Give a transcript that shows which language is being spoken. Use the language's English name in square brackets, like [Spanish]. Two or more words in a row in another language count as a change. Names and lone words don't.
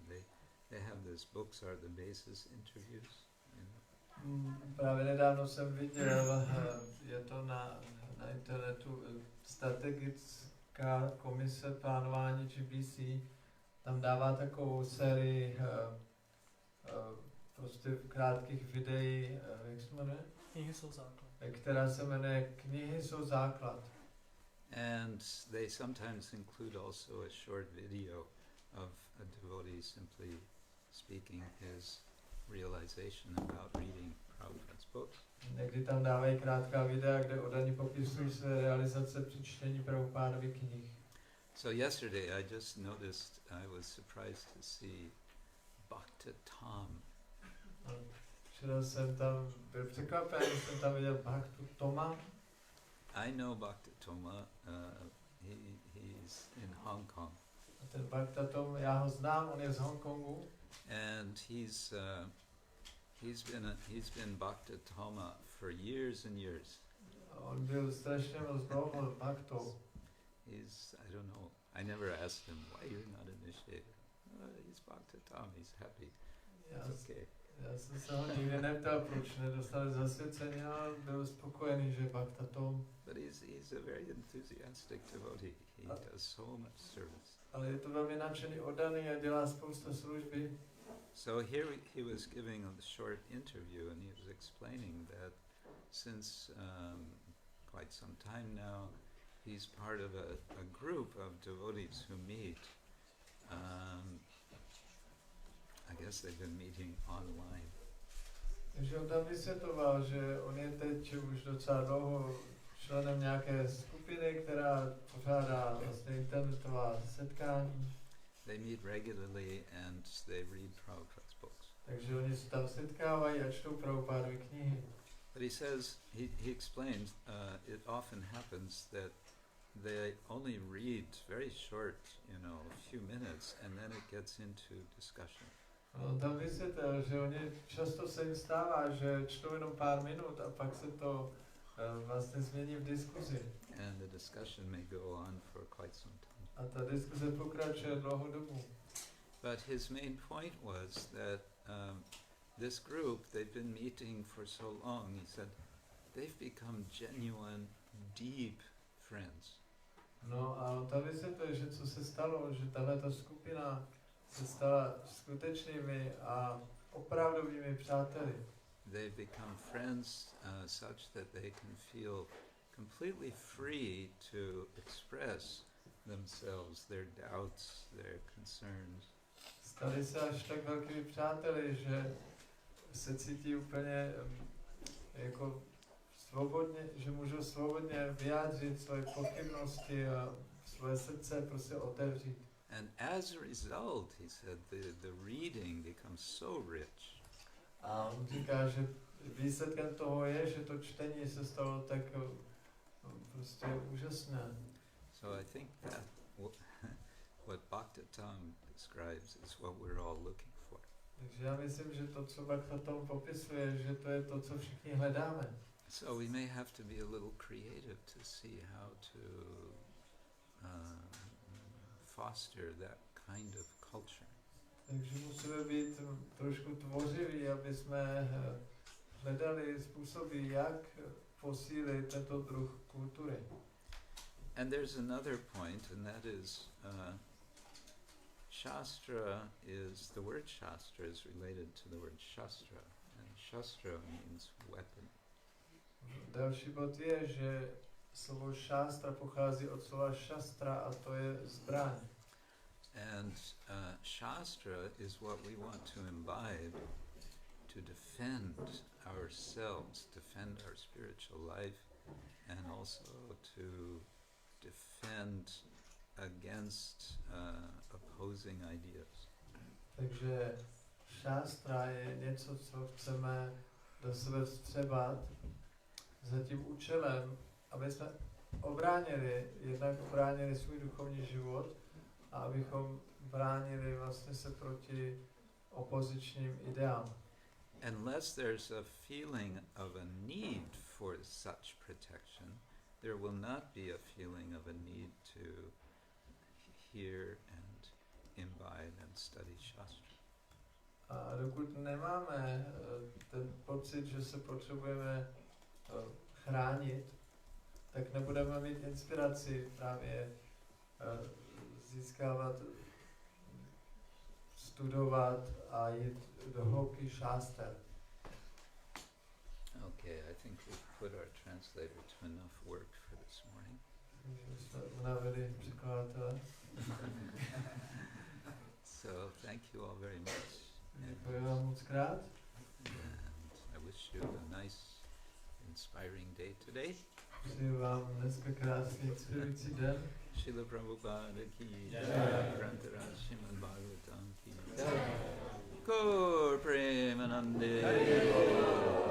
[English] They have this books are the basis interviews. You know? [Czech] Právě nedávno jsem viděl, je to na internetu, strategická komise plánování GBC, tam dává takovou sérii prostě krátkých videí, jak se jmenuje? Knihy jsou základ. Která se jmenuje Knihy jsou základ. [English] And they sometimes include also a short video of a devotee simply speaking his realization about reading Prabhupada's books. [Czech] Někdy tam dávají krátká videa, kde oddaní popisují své realizace při čtení Prabhupádovy knih. [English] So yesterday I just noticed, I was surprised to see Bhakta-Tom. [Czech] Včera jsem tam byl překvapen, že jsem tam viděl Bhakta-Toma. [English] I know Bhakta-Toma, he's in Hong Kong. [Czech] A ten Bhakta-Tom, já ho znám, on je z Hongkongu. [English] And he's been Bhakta-Toma for years and years. [Czech] On byl strašně moc dlouho Bhaktou. [English] I don't know, I never asked him why you're not initiated. He's Bhakta-Tom, he's happy. It's okay. [Czech] Já jsem se ho nikdy neptal, proč nedostali zasvěcení, ale byl spokojený, že Bhakta-Tom. [English] But he's a very enthusiastic devotee. He does so much service. [Czech] Ale je to velmi nadšený, oddaný a dělá spousta služby. [English] So here he was giving a short interview, and he was explaining that since quite some time now, he's part of a group of devotees who meet. I guess they've been meeting online. [Czech] Takže on tam vysvětloval, že on je teď už docela dlouho členem nějaké skupiny, která pořádá vlastně internetová setkání. [English] They meet regularly and they read Prabhupada's books. [Czech] Takže oni se tam setkávají a čtou Prabhupádovy knihy. [English] But he says, he explains, it often happens that they only read very short, a few minutes, and then it gets into discussion. [Czech] On tam vysvětlil, že oni často se jim stává, že čtou jenom pár minut a pak se to vlastně změní v diskuzi. [English] And the discussion may go on for quite some time. [Czech] A ta diskuze pokračuje dlouhou dobu. [English] But his main point was that this group, they've been meeting for so long, he said, they've become genuine, deep friends. [Czech] No a on tam vysvětlil, že co se stalo, že tahleta skupina se stala skutečnými a opravdovými přáteli. [English] They've become friends such that they can feel completely free to express themselves, their doubts, their concerns. [Czech] Stali se až tak velkými přáteli, že se cítí úplně jako svobodně, že můžou svobodně vyjádřit svoje pochybnosti a svoje srdce prostě otevřít. [English] And as a result, he said, the reading becomes so rich. [Czech] A on říká, že výsledkem toho je, že to čtení se stalo tak prostě úžasné. [English] So I think that what Bhakta-Tom describes is what we're all looking for. [Czech] Takže já myslím, že to, co Bhakta-Tom popisuje, že to je to, co všichni hledáme. [English] So we may have to be a little creative to see how to foster that kind of culture. [Czech] Takže musíme být trošku tvořiví, aby jsme hledali způsoby, jak posílit tento druh kultury. [English] And there's another point, and that is Shastra is, the word Shastra is related to the word Shastra, and Shastra means weapon. [Czech] Další bod je, že slovo šástra pochází od slova šastra a to je zbraň. [English] And Shastra is what we want to imbibe to defend ourselves, defend our spiritual life, and also to defend against opposing ideas. [Czech] Takže šástra je něco, co chceme do sebe vstřebat za tím účelem, aby jsme jednak obránili svůj duchovní život a abychom bránili vlastně se proti opozičním ideám. [English] Unless there's a feeling of a need for such protection, there will not be a feeling of a need to hear and imbibe and study Shastra. [Czech] A dokud nemáme ten pocit, že se potřebujeme chránit, tak nebudeme mít inspiraci právě získávat, studovat a jít do hloubky šáster. [English] Okay, I think we've put our translator to enough work for this morning. [Czech] Takže jsme unavili překladatele. [English] So thank you all very much. [Czech] Děkuji vám moc krát. [English] And I wish you a nice, inspiring day today. [Czech] Přeji vám dneska krásný, inspirující den. [Hindi] श्रील प्रभुपाद की जय, ग्रन्तर श्रीमद्-भागवतम् की जय, गौर प्रेमानन्दे.